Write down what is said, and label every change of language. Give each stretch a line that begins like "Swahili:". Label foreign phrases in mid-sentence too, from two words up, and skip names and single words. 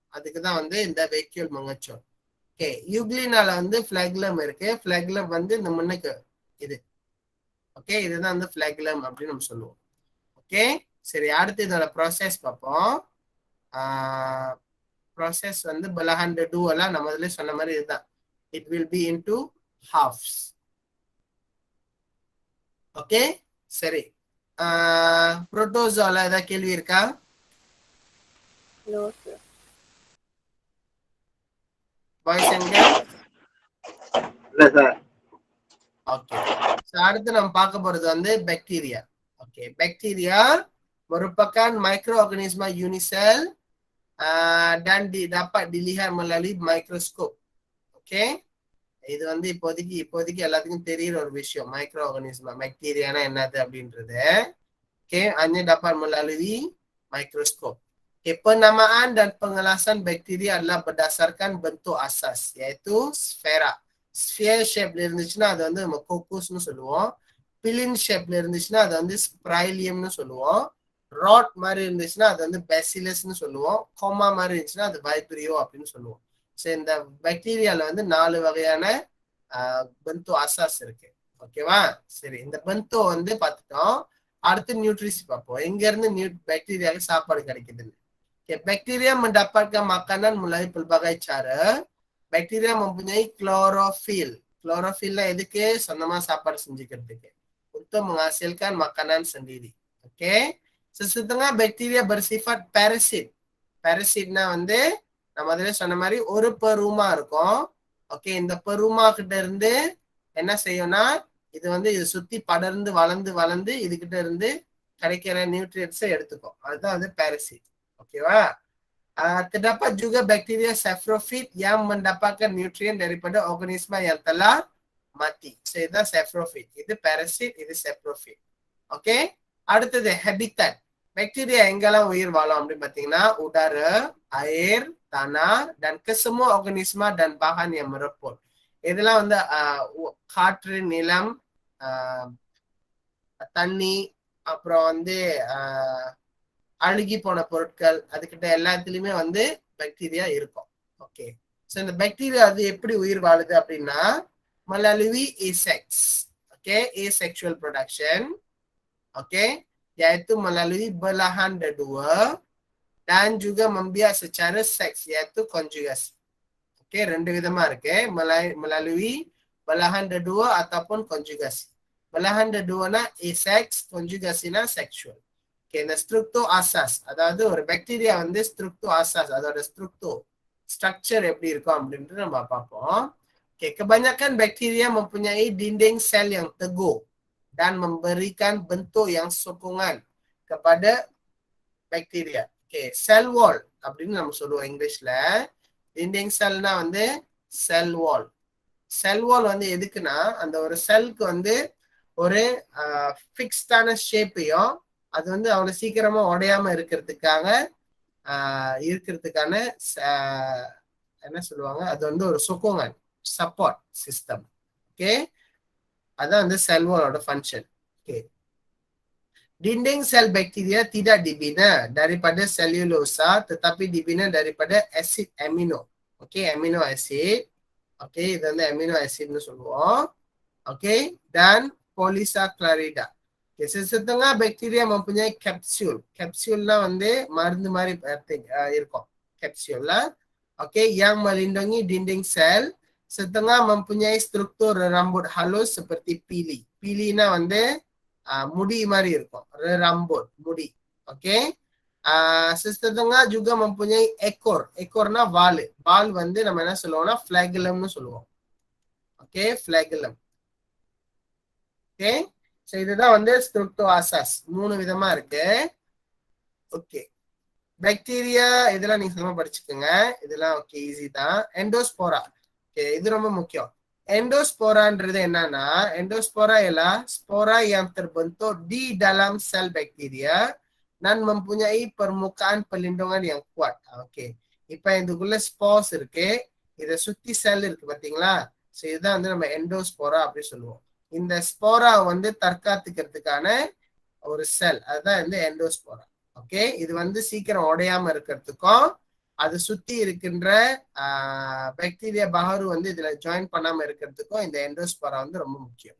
Tamil: அதுக்குதான் வந்து இந்த வைக்கோல் மங்கச்சோட். ஓகே, யூக்ளினால வந்து ஃபிளாகுலம் இருக்கு. ஃபிளாகுலம் வந்து இந்த முன்னுக்கு இது. ஓகே, இதுதான் வந்து ஃபிளாகுலம் அப்படின்னு நம்ம சொல்லுவோம். ஓகே, சரி, அடுத்து இதோட ப்ராசஸ் பார்ப்போம். ப்ராசஸ் வந்து
Malay: belahan kedua
Tamil: எல்லாம் நம்ம முதல்ல சொன்ன மாதிரி இதுதான்.
English: It will be into halves.
Tamil: ஓகே, சரி, புரோட்டோசோல ஏதாவது கேள்வி இருக்கா?
English: No, sir. boys and girls?
Tamil: இல்ல சார். ஓகே, அடுத்து நம்ம பார்க்க போறது வந்து பாக்டீரியா.
Malay: ஓகே, பாக்டீரியா merupakan mikroorganisma unisel dan dapat dilihat melalui mikroskop.
Tamil: ஓகே, இது வந்து இப்போதைக்கு எல்லாத்துக்கும் தெரியுற ஒரு விஷயம்,
English: micro organism
Tamil: பாக்டீரியானா என்னது அப்படின்றது. ஓகே,
Malay: hanya dapat melalui mikroskop. Penamaan dan pengelasan bakteria adalah berdasarkan bentuk asas, yaitu sfera.
English: Sphere shape
Tamil: இருந்துச்சுன்னா அது வந்து நம்ம கோகோஸ்னு சொல்லுவோம். பிலின் ஷேப்ல இருந்துச்சுன்னா அது வந்து ஸ்ப்ரைலியம்னு சொல்லுவோம். ராட் மாதிரி இருந்துச்சுன்னா அது வந்து பேசிலஸ்னு சொல்லுவோம். கோமா மாதிரி இருந்துச்சுன்னா அது வைப்ரியோ அப்படின்னு சொல்லுவோம். ஸோ இந்த பாக்டீரியால வந்து 4 வகையான
Malay: bentuk asas
Tamil: இருக்கு. ஓகேவா? சரி, இந்த பென்தோ வந்து பார்த்துட்டோம். அடுத்து நியூட்ரிஸ் பார்ப்போம். எங்க இருந்து பாக்டீரியாவுக்கு சாப்பாடு கிடைக்குதுன்னு.
Malay: Bakteria mendapatkan makanan melalui pelbagai cara. Bakteria mempunyai klorofil.
Tamil: Chlorophyll எதுக்கு? சொந்தமா சாப்பாடு செஞ்சுக்கிறதுக்கு.
Malay: Untuk menghasilkan makanan sendiri. Okay. Setengah bakteria bersifat parasit.
Tamil: Parasitனா வந்து நம்ம அதிலே சொன்ன மாதிரி ஒரு பெருமா இருக்கும். ஓகே, இந்த பெருமா கிட்ட இருந்து என்ன செய்யும்னா இது வந்து இது சுத்தி படர்ந்து வளர்ந்து வளர்ந்து இதுகிட்ட இருந்து கிடைக்கிற நியூட்ரியன்ஸை எடுத்துக்கும். அதுதான் வந்து parasit. ஓகேவா?
Malay: Terdapat juga bakteria saprophyt yang mendapatkan nutrien daripada organisma yang telah mati.
Tamil: So இதுதான் saprophyt. இது parasit, இது saprophyt. ஓகே, அடுத்தது habitat. பாக்டீரியா எங்கெல்லாம் உயிர் வாழும் அப்படின்னு பார்த்தீங்கன்னா
Malay: udara, air, tanah dan kesemua organisma dan bahan yang merepot.
Tamil: இதெல்லாம் வந்து காற்று, நிலம், தண்ணி, அப்புறம் வந்து அழுகி போன பொருட்கள், அதுக்கிட்ட எல்லாத்துலயுமே வந்து பாக்டீரியா இருக்கும். ஓகே, ஸோ இந்த பாக்டீரியா அது எப்படி உயிர் வாழுது அப்படின்னா
Malay: melalui asexual. Okay,
English: asexual production.
Malay: Okay, iaitu melalui belahan kedua dan juga membiak secara seks iaitu konjugasi.
Tamil: Okay, ரெண்டு விதமா இருக்கு,
Malay: melalui belahan kedua ataupun konjugasi. Belahan keduanya asex, konjugasiனா sexual.
Tamil: Okay, இந்த
Malay: struktur asas,
Tamil: அதாவது ஒரு பாக்டீரியா வந்து
Malay: struktur asas,
Tamil: அதோட structure எப்படி இருக்கும் அப்படின்ட்டு நம்ம பார்ப்போம்.
Malay: Okay, kebanyakan bakteria mempunyai dinding sel yang teguh dan memberikan bentuk yang sokongan kepada bakteria.
Tamil: Okay,
English: cell wall
Tamil: அப்படின்னு நம்ம சொல்லுவோம் இங்கிலீஷ்ல. dinding cellனா வந்து
English: cell wall. cell wall
Tamil: வந்து எதுக்குன்னா அந்த ஒரு செல்க்கு வந்து ஒரு
English: fixedஆன shapeஐயும்
Tamil: அது வந்து அவ்வளவு சீக்கிரமா உடையாம இருக்கிறதுக்கான என்ன சொல்லுவாங்க, அது வந்து ஒரு சொக்கோங்கன்
English: support system.
Tamil: ஓகே, அதான் வந்து
English: cell wallஓட function.
Tamil: ஓகே,
Malay: dinding sel bakteria tidak dibina daripada selulosa tetapi dibina daripada asid amino.
English: Okey, amino acid. Okey,
Tamil: இது வந்து
English: amino acidனு
Tamil: சொல்லுவோம்.
Malay: Okey, dan polysaccharida. Okay, setengah bakteria mempunyai capsule.
Tamil: Capsule-னா வந்து மருந்து மாதிரி இருக்கும் capsule-ல.
Malay: Okey, yang melindungi dinding sel. Setengah mempunyai struktur rambut halus seperti pili.
Tamil: Pili-னா வந்து முடி மாதிரி இருக்கும், rambut, முடி. ஓகே,
Malay: setengah juga mempunyai ekor.
Tamil: ekorனா வால். வால் வந்து நம்ம என்ன சொல்லுவோம்னா flagellumனு சொல்லுவோம். ஓகே, flagellum. ஓகே, சோ இதுதான் வந்து
Malay: struktur asas.
Tamil: மூணு விதமா இருக்கு. ஓகே, பாக்டீரியா இதெல்லாம் நீங்க சும்மா படிச்சுக்கோங்க, இதெல்லாம்
English: okay easy
Tamil: தான். எண்டோஸ்போரா. ஓகே, இது ரொம்ப முக்கியம். Endospora-ன்றது என்னன்னா,
Malay: endospora ialah spora yang terbentuk di dalam sel bakteria dan mempunyai permukaan pelindungan yang kuat.
Tamil: ஓகே, இப்போ இதுக்குள்ள ஸ்போர்ஸ் இருக்கு, இதை சுத்தி செல் இருக்கு பாத்தீங்களா? ஸோ இதுதான் வந்து நம்ம எண்டோஸ்போரா அப்படி சொல்லுவோம். இந்த ஸ்போரா வந்து தற்காத்துக்கிறதுக்கான ஒரு செல், அதுதான் வந்து எண்டோஸ்போரா. ஓகே, இது வந்து சீக்கிரம் உடையாம இருக்கிறதுக்கும் அது சுத்தி இருக்கின்ற பாக்டீரியா பஹரு வந்து இதுல ஜாயின் பண்ணாம இருக்கிறதுக்கும் இந்த எண்டோஸ்போரா வந்து ரொம்ப முக்கியம்.